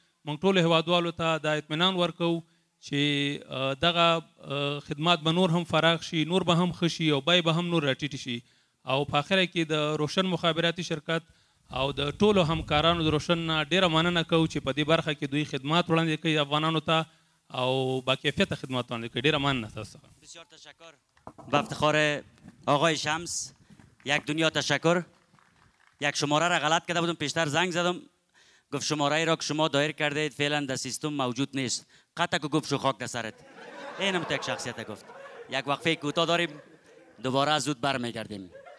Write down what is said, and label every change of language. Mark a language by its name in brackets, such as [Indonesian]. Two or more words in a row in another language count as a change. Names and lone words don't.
[Pashto] انشاءالله چې موږ ټولو هېوادوالو ته دا اطمینان ورکوو چې دغه خدمات به نور هم فراخ شي، نور به هم ښه شي او بیې به هم نور راټیټې شي. او په آخره کې د روشن مخابراتي شرکت او د ټولو همکارانو د روشن نه ډېره مننه کوو چې په دې برخه کې دوی خدمات وړاندې کوي افغانانو ته او با کیفیت خدمات وړاندې کوي. ډېره مننه تاسو څخه. [Persian] بسیار تشکر. با افتخار آقای شمس یک دنیا تشکر. یک شماره را غلط کرده بودم، پیشتر زنگ زدم گفت شماره را که شما دایر کردید فعلا در سیستم موجود نیست. قطع که گفت شو خاک در سرت. اینم تو یک شخصیت گفت. یک وقفه کوتاه داریم، دوباره زود برمیگردیم.